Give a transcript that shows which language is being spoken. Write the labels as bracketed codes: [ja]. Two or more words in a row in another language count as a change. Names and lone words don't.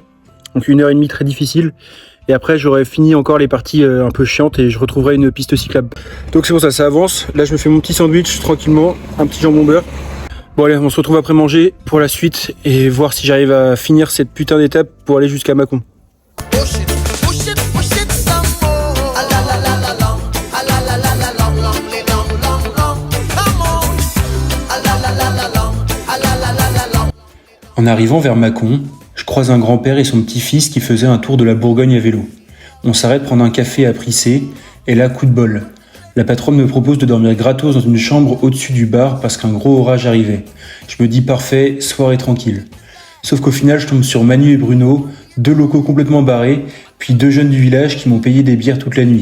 [fr] Donc 1h30 très difficile. Et après, j'aurais fini encore les parties un peu chiantes et je retrouverai une piste cyclable. Donc c'est pour ça, ça avance. Là, je me fais mon petit sandwich tranquillement, un petit jambon beurre. Bon allez, on se retrouve après manger pour la suite et voir si j'arrive à finir cette putain d'étape pour aller jusqu'à Mâcon. [en] Push it, push it, push it some more. A la la la la long, a la la la la long, long, long, long, long, come on. A la la la la long, a la la la la long. [fr] En arrivant vers Mâcon, je croise un grand-père et son petit-fils qui faisaient un tour de la Bourgogne à vélo. On s'arrête prendre un café à Prissé, et là, coup de bol. La patronne me propose de dormir gratos dans une chambre au-dessus du bar parce qu'un gros orage arrivait. Je me dis parfait, soirée tranquille. Sauf qu'au final, je tombe sur Manu et Bruno, 2 locaux complètement barrés, puis 2 jeunes du village qui m'ont payé des bières toute la nuit.